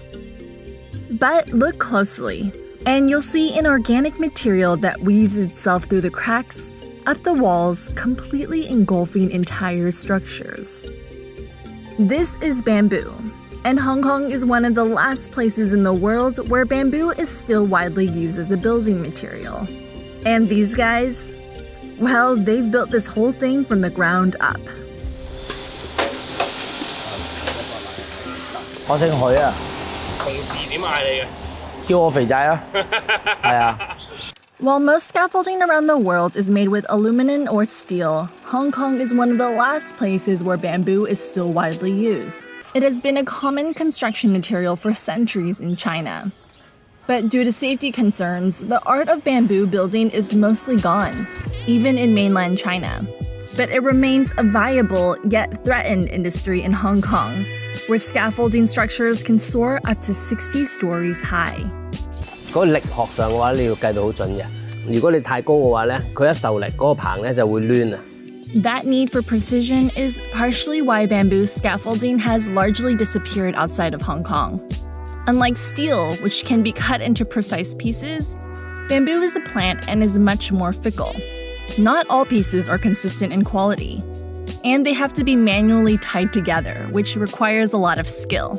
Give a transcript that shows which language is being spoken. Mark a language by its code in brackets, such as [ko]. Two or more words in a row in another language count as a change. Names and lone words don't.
[en] But look closely, and you'll see an organic material that weaves itself through the cracks, up the walls, completely engulfing entire structures. This is bamboo, and Hong Kong is one of the last places in the world where bamboo is still widely used as a building material. And these guys? Well, they've built this whole thing from the ground up. [yue] 我姓許啊。同事點嗌你嘅？叫我肥仔啊。係啊。 [en] While most scaffolding around the world is made with aluminum or steel, Hong Kong is one of the last places where bamboo is still widely used. It has been a common construction material for centuries in China. But due to safety concerns, the art of bamboo building is mostly gone, even in mainland China. But it remains a viable yet threatened industry in Hong Kong, where scaffolding structures can soar up to 60 stories high. [yue] 嗰個力學上嘅話，你要計到好準嘅。如果你太高嘅話咧，佢一受力嗰個棚咧就會攣啊。 [en] That need for precision is partially why bamboo scaffolding has largely disappeared outside of Hong Kong. Unlike steel, which can be cut into precise pieces, bamboo is a plant and is much more fickle. Not all pieces are consistent in quality, and they have to be manually tied together, which requires a lot of skill.